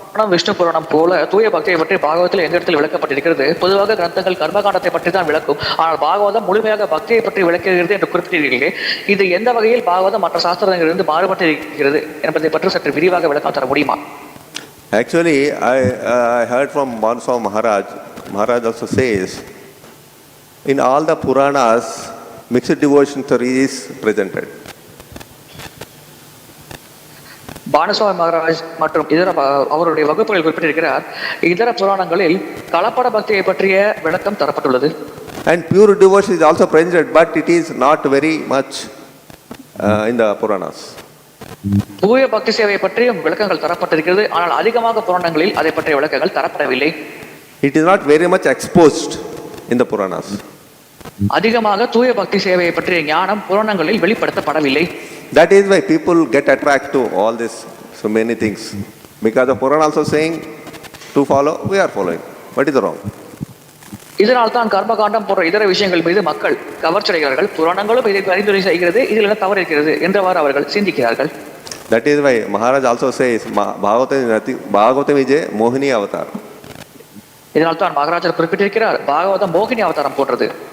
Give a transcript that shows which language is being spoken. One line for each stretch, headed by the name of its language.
Tamil: விஷ்ணு புராணம் போல தூய பக்தியை பற்றி பாகவத்தில் எந்த இடத்தில் விளக்கப்பட்டிருக்கிறது? பொதுவாக கிரந்தங்கள் கர்மகாண்டத்தை பற்றி தான் விளக்கும். ஆனால் பாகவதம் முழுமையாக பக்தியை பற்றி விளக்குகிறது என்று குறிப்பிட்டீர்களே, இது எந்த வகையில் பாகவதம் மற்ற சாஸ்திரங்களிலிருந்து மாறுபட்டிருக்கிறது என்பதை பற்றி சற்று விரிவாக விளக்கம் தர முடியுமா?
English: Actually, I heard from Bhādra Maharaj. Maharaj also says, in all the Puranas, mixed devotion is presented.
Tamil: பானசுவாமி Maharaj மற்றும் இதர அவருடைய வகுப்புகள் குறிப்பிட்டிருக்கிறார், இதர புராணங்களில் கலப்பட பக்தியை பற்றிய விளக்கம் தரப்பட்டுள்ளது.
English: And pure devotion is also presented, but it is not very much in the Puranas.
Tamil: தூய பக்தி சேவையை பற்றியும் விளக்கங்கள் தரப்பட்டிருக்கிறது, ஆனால் அதிகமாக புராணங்களில் அதை பற்றிய விளக்கங்கள் தரப்படவில்லை.
English: It is not very much exposed in the Puranas.
Tamil: அதிகமாக தூய பக்தி சேவையை பற்றிய ஞானம் புராணங்களில் வெளிப்படுத்தப்படவில்லை.
English: That is why people get attracted to all this, so many things. Because the Purana also saying to follow, we are following. What is wrong?
Tamil: இதனால் தான் கர்மகாண்டம் போன்ற இதர விஷயங்கள் மீது மக்கள் கவர்ச்சியடைகிறார்கள். புராணங்களும் இதை பரிந்துரை செய்கிறது, இதில் என்ன தவறு இருக்கிறது என்றவாறு அவர்கள் சிந்திக்கிறார்கள்.
English: That is why Maharaj also says Bhagavatam is a Mohini avatar.
Tamil: இதனால் தான் மகாராஜர் குறிப்பிட்டிருக்கிறார், பாகவதம் மோகினி அவதாரம் போன்றது.